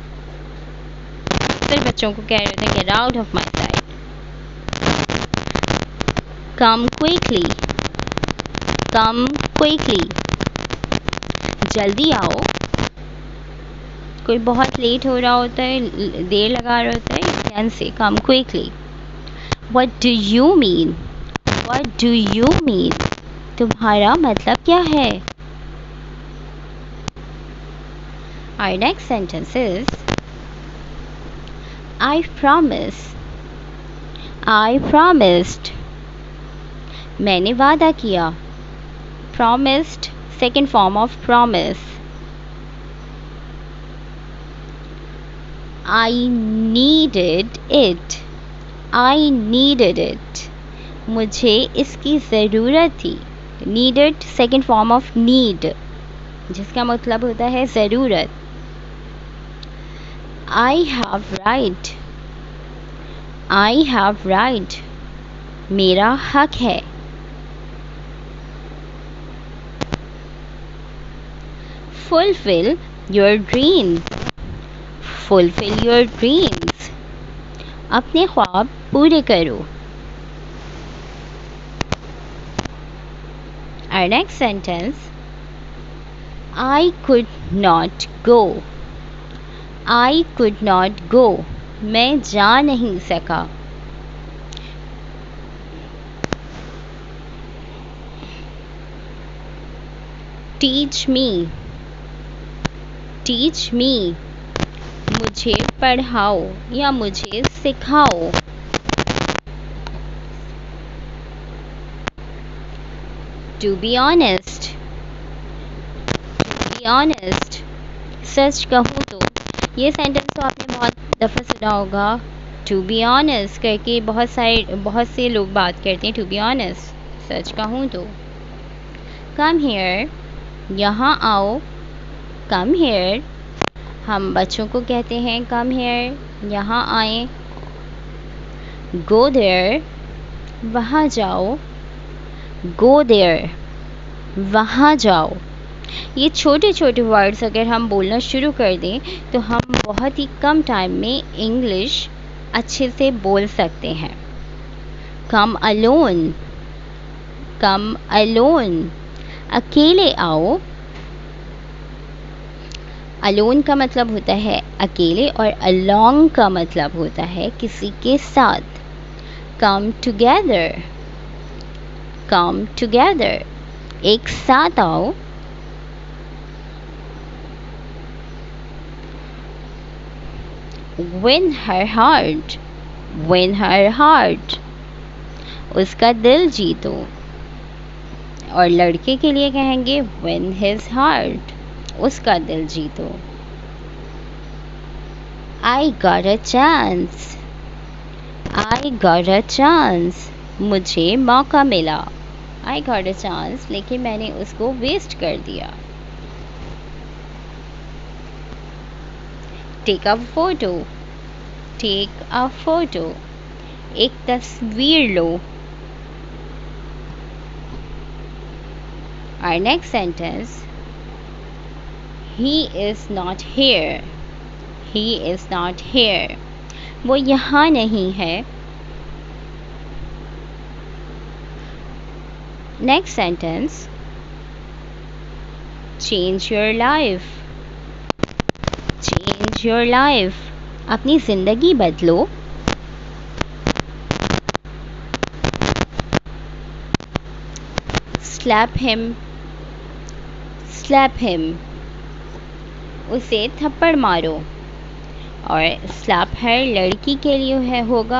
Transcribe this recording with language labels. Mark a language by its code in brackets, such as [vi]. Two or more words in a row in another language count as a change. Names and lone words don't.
[hi] फिर बच्चों को कह रहे थे [en] get out of my side. come quickly. come quickly. [hi] जल्दी आओ. कोई बहुत लेट हो रहा होता है, देर लगा रहा होता है, कैन से [en] come quickly. What do you mean. What do you mean. [hi] तुम्हारा मतलब क्या है. [en] Our next sentence is I promise. I promised. [hi] मैंने वादा किया, [en] promised, second form of promise. I needed it. I needed it. [hi] मुझे इसकी ज़रूरत थी. [en] Needed, second form of need, [hi] जिसका मतलब होता है ज़रूरत. [en] I have right. I have right. [hi] मेरा हक है. [en] Fulfill your dreams. Fulfill your dreams. [hi] अपने ख्वाब पूरे करो. [en] Our next sentence. I could not go. I could not go. [hi] मैं जा नहीं सका. [en] Teach me. Teach me. [hi] मुझे पढ़ाओ या मुझे सिखाओ. [en] To be honest. To be honest. [hi] सच कहूँ तो, ये सेंटेंस तो आपने बहुत दफ़ा सुना होगा. [en] To be honest [hi] करके बहुत से लोग बात करते हैं. [en] To be honest, [hi] सच कहूँ तो. [en] Come here. [hi] यहाँ आओ. [en] Come here. [hi] हम बच्चों को कहते हैं [en] come here, [hi] यहाँ आएं. [en] Go there. [hi] वहाँ जाओ. [en] Go there. [hi] वहाँ जाओ. ये छोटे छोटे वर्ड्स अगर हम बोलना शुरू कर दें तो हम बहुत ही कम टाइम में इंग्लिश अच्छे से बोल सकते हैं. [en] Come alone. Come alone. [hi] अकेले आओ. अलोन का मतलब होता है अकेले और along का मतलब होता है किसी के साथ. [en] Come together. Come together. [hi] एक साथ आओ. [en] Win her heart. Win her heart. [hi] उसका दिल जीतो. और लड़के के लिए कहेंगे [en] win his heart. [hi] उसका दिल जीतो. [en] I got a chance. I got a chance. [hi] मुझे मौका मिला. [en] I got a chance, [hi] लेकिन मैंने उसको वेस्ट कर दिया. [en] Take a photo. Take a photo. [hi] एक तस्वीर लो. [en] Our next sentence. He is not here. He is not here. [hi] वो यहाँ नहीं है. [en] Next sentence. Change your life. Change your life. [hi] अपनी ज़िंदगी बदलो. [en] Slap him. Slap him. [hi] उसे थप्पड़ मारो. और [en] slap her [hi] लड़की के लिए है होगा.